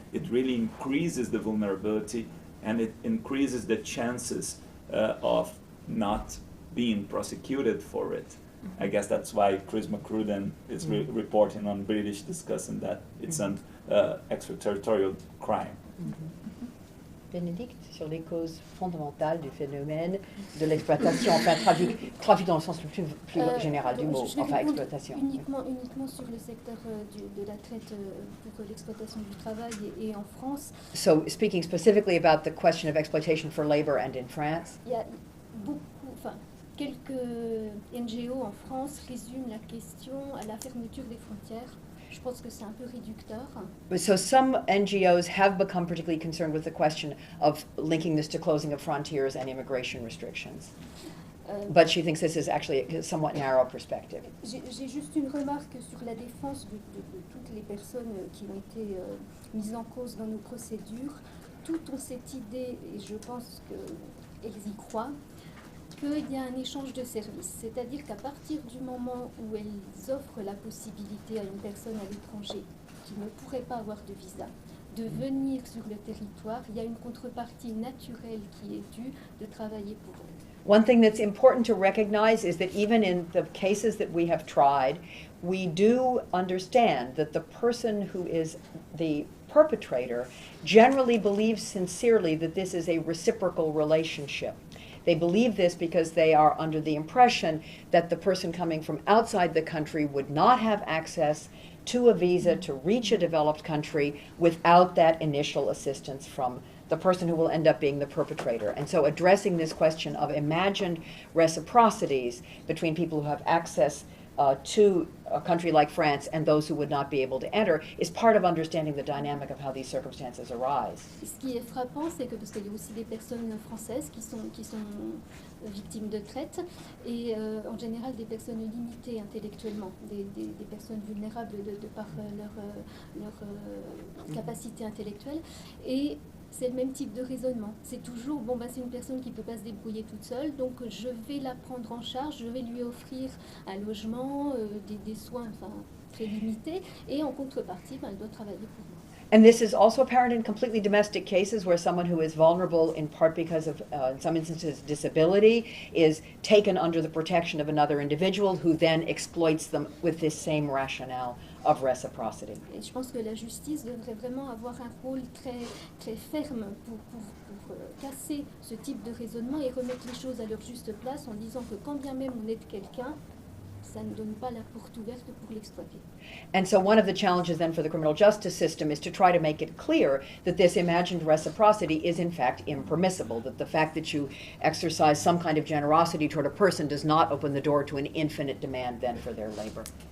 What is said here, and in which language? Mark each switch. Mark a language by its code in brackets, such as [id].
[en] It really increases the vulnerability, and it increases the chances of not being prosecuted for it. I guess that's why Chris McCruden is reporting on British discussing that it's an extraterritorial crime. [fr] Bénédicte, sur les causes fondamentales du phénomène de l'exploitation, enfin trafic dans le sens le plus général du mot, Je vais enfin répondre exploitation. uniquement sur le secteur de la traite pour l'exploitation du travail et en France. [en] So speaking specifically about the question of exploitation for labor and in France, [fr] Il y a quelques NGO en France résument la question à la fermeture des frontières. Je pense que c'est un peu réducteur. [en] so some NGOs have become particularly concerned with the question of linking this to closing of frontiers and immigration restrictions. But she thinks this is actually a somewhat narrow perspective. [fr] J'ai juste une remarque sur la défense de toutes les personnes qui ont été mises en cause dans nos procédures. Toutes ont cette idée, et je pense qu'elles y croient, qu'il y a un échange de services. C'est-à-dire qu'à partir du moment où elles offrent la possibilité à une personne à l'étranger qui ne pourrait pas avoir de visa de venir sur le territoire, il y a une contrepartie naturelle qui est due de travailler pour eux. [en] One thing that's important to recognize is that even in the cases that we have tried, we do understand that the person who is the perpetrator generally believes sincerely that this is a reciprocal relationship. They believe this because they are under the impression that the person coming from outside the country would not have access to a visa to reach a developed country without that initial assistance from the person who will end up being the perpetrator. And so addressing this question of imagined reciprocities between people who have access to a country like France and those who would not be able to enter is part of understanding the dynamic of how these circumstances arise. [fr] Ce qui est frappant, c'est que parce qu'il y a aussi des personnes françaises qui sont victimes de traite et en général des personnes limitées intellectuellement, des personnes vulnérables de par leur capacité intellectuelle. Et c'est le même type de raisonnement. C'est toujours, bon, c'est une personne qui ne peut pas se débrouiller toute seule, donc je vais la prendre en charge, je vais lui offrir un logement, des soins très limités, et en contrepartie, elle doit travailler pour moi. [en] And this is also apparent in completely domestic cases where someone who is vulnerable in part because of, in some instances, disability is taken under the protection of another individual who then exploits them with this same rationale of reciprocity. [fr] Et je pense que la justice devrait vraiment avoir un rôle très, très ferme pour casser ce type de raisonnement et remettre les choses à leur juste place en disant que quand bien même on aide quelqu'un, ça ne donne pas la porte ouverte pour l'exploiter. [en] And so one of the challenges then for the criminal justice system is to try to make it clear that this imagined reciprocity is in fact impermissible, that the fact that you exercise some kind of generosity toward a person does not open the door to an infinite demand then for their labor.